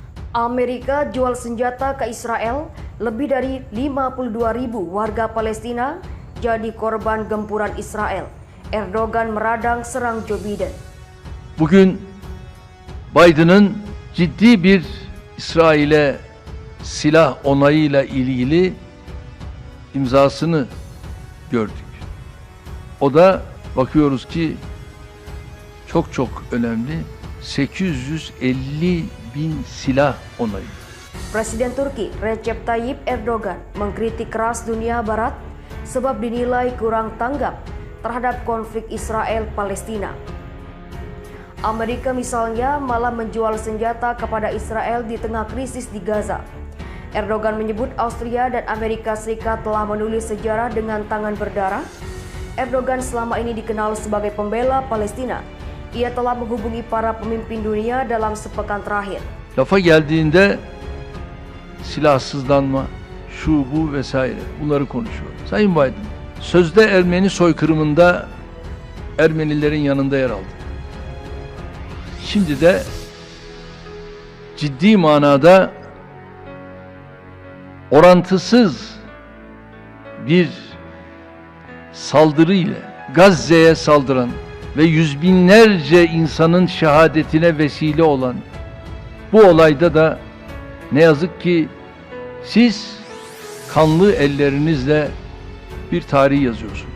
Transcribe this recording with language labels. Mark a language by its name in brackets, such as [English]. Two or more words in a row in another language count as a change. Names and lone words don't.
[Indonesian] Amerika jual senjata ke Israel, lebih dari 52.000 warga Palestina jadi korban gempuran Israel. Erdogan meradang serang Joe Biden. [Turkish] Bugün Biden'ın ciddi bir İsrail'e silah onayıyla ilgili imzasını gördük. O da bakıyoruz ki çok önemli 850 bin silah onayı. [Indonesian] Presiden Turki Recep Tayyip Erdogan mengkritik keras dunia barat sebab dinilai kurang tanggap terhadap konflik Israel-Palestina. Amerika misalnya malah menjual senjata kepada Israel di tengah krisis di Gaza. Erdogan menyebut Austria dan Amerika Serikat telah menulis sejarah dengan tangan berdarah. Erdogan selama ini dikenal sebagai pembela Palestina. Ia telah menghubungi para pemimpin dunia dalam sepekan terakhir. [Turkish] Lafa geldiğinde silahsızlanma, şu bu vesaire bunları konuşuyor. Sayın Biden, sözde Ermeni soykırımında Ermenilerin yanında yer aldı. Şimdi de ciddi manada orantısız bir saldırıyla Gazze'ye saldıran ve yüz binlerce insanın şehadetine vesile olan bu olayda da ne yazık ki siz kanlı ellerinizle bir tarih yazıyorsunuz.